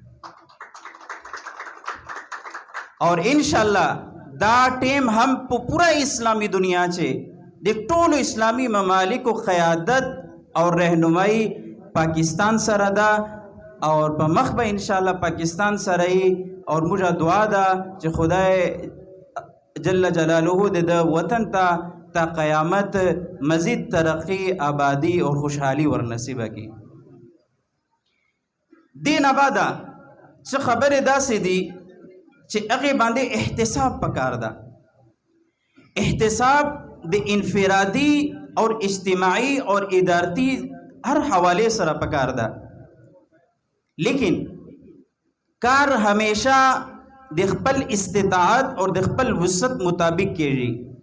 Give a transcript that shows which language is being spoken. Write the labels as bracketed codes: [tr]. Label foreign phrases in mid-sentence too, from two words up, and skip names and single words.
[ps] اور انشاءالله دا ټیم هم په پورا اسلامی دنیا چې د ټولو اسلامی ممالکو قیادت اور رهنمایی پاکستان سره ده اور په مخ به انشاءالله پاکستان سره ای. اور موږ دعا ده چې خدای [ar] جل جلاله [ps] د وطن تا قیامت مزید ترقی، آبادی اور خوشحالی ور نصیب کی. دین آبادا څه خبرې داسې دي چې هغې باندې احتساب پکار ده. احتساب د انفرادي اور اجتماعي اور ادارتی هر حوالے سره پکار ده، لیکن کار همیشه د خپل استطاعت اور د خپل وسعت مطابق کېږي.